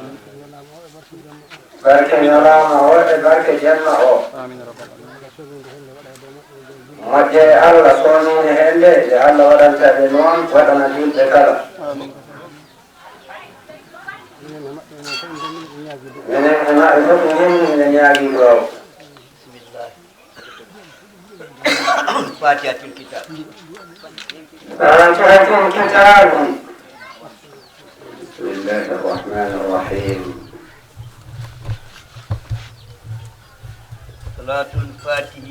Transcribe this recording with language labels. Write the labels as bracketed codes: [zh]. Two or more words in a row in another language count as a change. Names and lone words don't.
[ff] barke ñalaama o e barke jenna o moƴƴe e Allah sooniine heen nde nde Allah waɗanta ɓe noon waɗana julɓe kala minen e maɓɓe fof ngenni mine ñaagii ɗow Fatihatul Kitab. [ar] فاتحة الكتاب بسم الله الرحمن الرحيم Salatul Fatihi.